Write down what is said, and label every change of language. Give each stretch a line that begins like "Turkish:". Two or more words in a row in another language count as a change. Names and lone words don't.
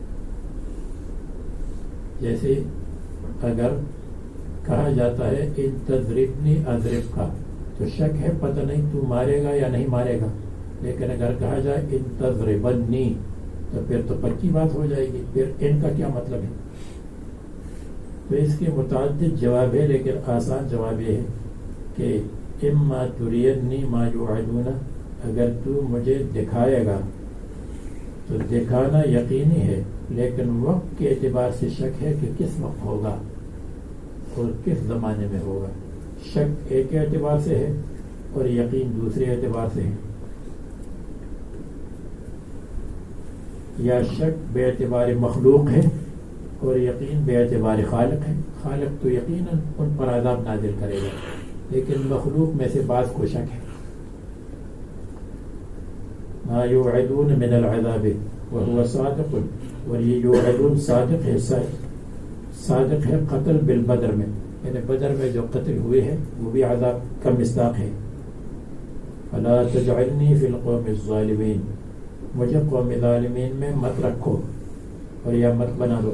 Urdu: جیسے اگر کہا جاتا ہے
Arabic: ان تضربنی اضرب
Urdu: کا تو شک ہے پتہ نہیں تو مارے گا یا نہیں مارے گا. لیکن اگر کہا جائے
Arabic: ان تضربنی
Urdu: تو پھر تو پکی بات ہو جائے گی. پھر ان کا کیا مطلب ہے؟ تو اس کے متعدد جواب ہے لیکن آسان جواب یہ ہے کہ
Arabic: اما ترینی ما یوعدون
Urdu: اگر تو مجھے دکھائے گا تو دکھانا یقینی ہے لیکن وقت کے اعتبار سے شک ہے کہ کس وقت ہوگا اور کس زمانے میں ہوگا. شک ایک اعتبار سے ہے اور یقین دوسرے اعتبار سے ہے. یا شک بے اعتبار مخلوق ہے اور یقین بے اعتبار خالق ہے. خالق تو یقیناً ان پر عذاب نازل کرے گا لیکن مخلوق میں سے بعض کو شک ہے.
Arabic: ما یوعدون من العذاب وهو صادق
Urdu: اور یہ یوعدون صادق ہے. صادق ہے
Arabic: قتل بالبدر
Urdu: میں یعنی بدر میں جو قتل ہوئے ہیں وہ بھی عذاب کا مصداق ہے.
Arabic: فلا تجعلنی فی القوم الظالمین
Urdu: مجھے قوم ظالمین میں مت رکھو اور یا مت بنا دو.